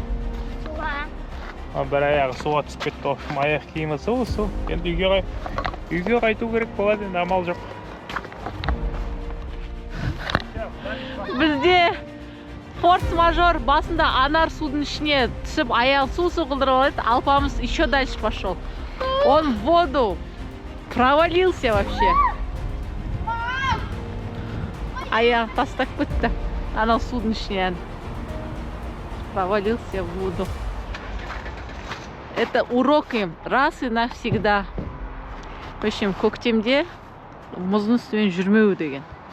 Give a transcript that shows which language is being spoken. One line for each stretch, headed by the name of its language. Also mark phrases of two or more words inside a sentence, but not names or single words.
Kazakh: Бір аяғы суға түсіп кетті.
Russian: В общем,
Kazakh: аяқ киімі су. Енді үйге қайту керек болады, енді амал жоқ. Бізде форс-мажор басында Анар судың ішіне түсіп, аяғы су қылдырып алды.
Russian: Алпамыз еще дальше пошел. Он в воду провалился вообще.
Kazakh: Аяғын тастап кетті. Анау судың ішінен
Russian: провалился в воду. Это урок им раз и навсегда. В общем,
Kazakh: көктемде мұздың үстімен жүрмеу деген.